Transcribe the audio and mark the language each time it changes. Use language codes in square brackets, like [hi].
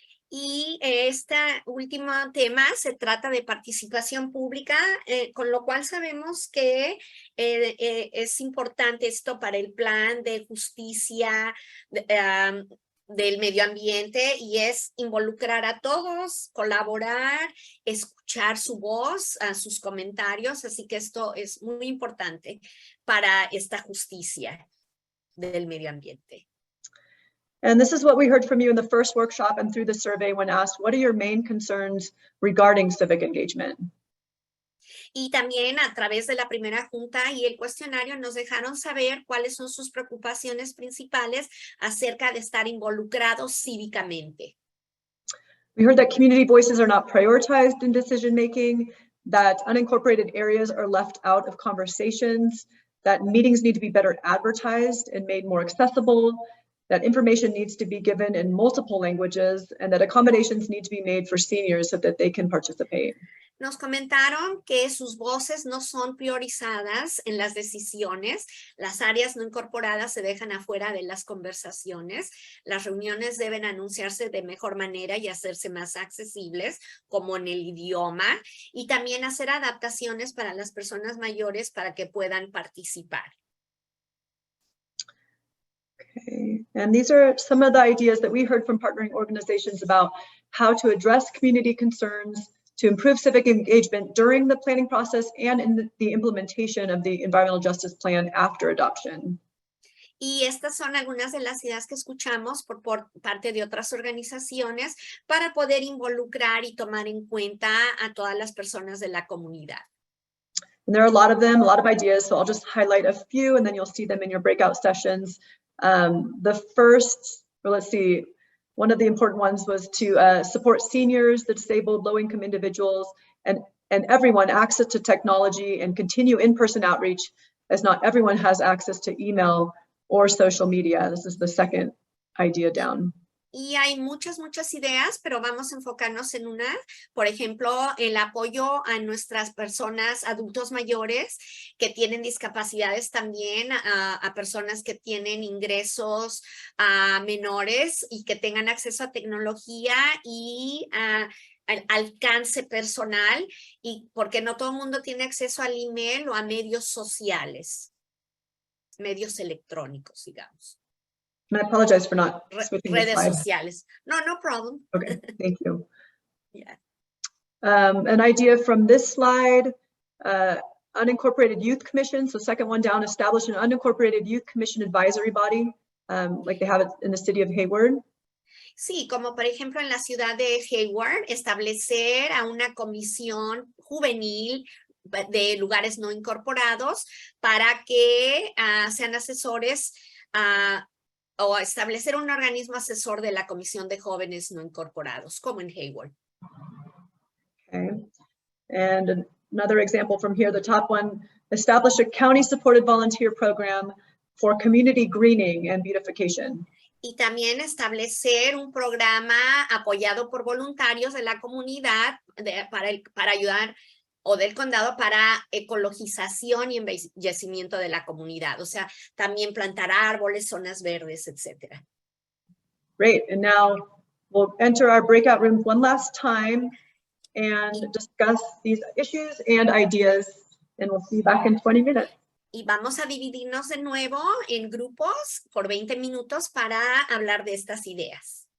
[es] Y este último tema se trata de participación pública, con lo cual sabemos que es importante esto para el plan de justicia del medio ambiente, y es involucrar a todos, colaborar, escuchar su voz, sus comentarios, así que esto es muy importante para esta justicia del medio ambiente. [en] And this is what we heard from you in the first workshop and through the survey when asked, what are your main concerns regarding civic engagement? [es] Y también a través de la primera junta y el cuestionario nos dejaron saber cuáles son sus preocupaciones principales acerca de estar involucrados cívicamente. [en] We heard that community voices are not prioritized in decision making, that unincorporated areas are left out of conversations, that meetings need to be better advertised and made more accessible, that information needs to be given in multiple languages, and that accommodations need to be made for seniors so that they can participate. [es] Nos comentaron que sus voces no son priorizadas en las decisiones, las áreas no incorporadas se dejan afuera de las conversaciones, las reuniones deben anunciarse de mejor manera y hacerse más accesibles, como en el idioma, y también hacer adaptaciones para las personas mayores para que puedan participar. [en] Okay. And these are some of the ideas that we heard from partnering organizations about how to address community concerns, to improve civic engagement during the planning process and in the implementation of the environmental justice plan after adoption. Y estas son algunas de las ideas que escuchamos por parte de otras organizaciones para poder involucrar y tomar en cuenta a todas las personas de la comunidad. And there are a lot of them, a lot of ideas, so I'll just highlight a few and then you'll see them in your breakout sessions. The first, or let's see, one of the important ones was to support seniors, the disabled, low-income individuals, and everyone access to technology and continue in-person outreach, as not everyone has access to email or social media. This is the second idea down. [es] Y hay muchas ideas, pero vamos a enfocarnos en una, por ejemplo, el apoyo a nuestras personas, adultos mayores que tienen discapacidades también, a personas que tienen ingresos menores y que tengan acceso a tecnología y al alcance personal, y porque no todo el mundo tiene acceso al email o a medios sociales, medios electrónicos, digamos. [en] And I apologize for not switching the [es] Redes [en] slide. [es] sociales. [en] No problem. Okay, thank you. Yeah. An idea from this slide, unincorporated youth commission. So second one down, establish an unincorporated youth commission advisory body, like they have it in the city of Hayward. [es] Sí, como por ejemplo en la ciudad de Hayward, establecer a una comisión juvenil de lugares no incorporados para que sean asesores o establecer un organismo asesor de la Comisión de Jóvenes No Incorporados, como en Hayward. [en] Okay. And another example from here, the top one, establish a county-supported volunteer program for community greening and beautification. [es] Y también establecer un programa apoyado por voluntarios de la comunidad para ayudar o del condado para ecologización y embellecimiento de la comunidad. O sea, también plantar árboles, zonas verdes, etc. [en] Great. And now we'll enter our breakout rooms one last time and discuss these issues and ideas. And we'll see you back in 20 minutes. [es] Y vamos a dividirnos de nuevo en grupos por 20 minutos para hablar de estas ideas.